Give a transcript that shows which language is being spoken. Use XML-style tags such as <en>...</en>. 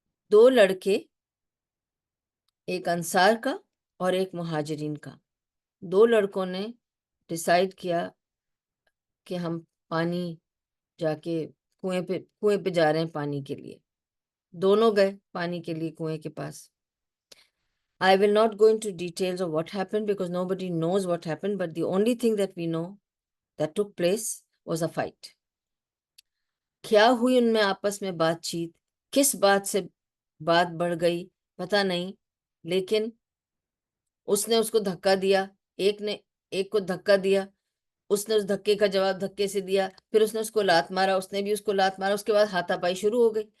<ur>2 لڑکے, ایک انصار کا اور ایک مہاجرین کا, 2 لڑکوں نے ڈیسائیڈ کیا کہ ہم پانی جا کے کنویں پہ جا رہے ہیں پانی کے لیے. دونوں گئے پانی کے لیے کنویں کے پاس.</ur> <en>I will not go into details of what happened because nobody knows what happened, but the only thing that we know that took place was a fight.</en> <ur>کیا ہوئی ان میں آپس میں بات چیت, کس بات سے بات بڑھ گئی پتہ نہیں, لیکن اس نے اس کو دھکا دیا, ایک نے ایک کو دھکا دیا, اس نے اس دھکے کا جواب دھکے سے دیا, پھر اس نے اس کو لات مارا, اس نے بھی اس کو لات مارا, اس کے بعد ہاتھا پائی شروع ہو گئی.</ur>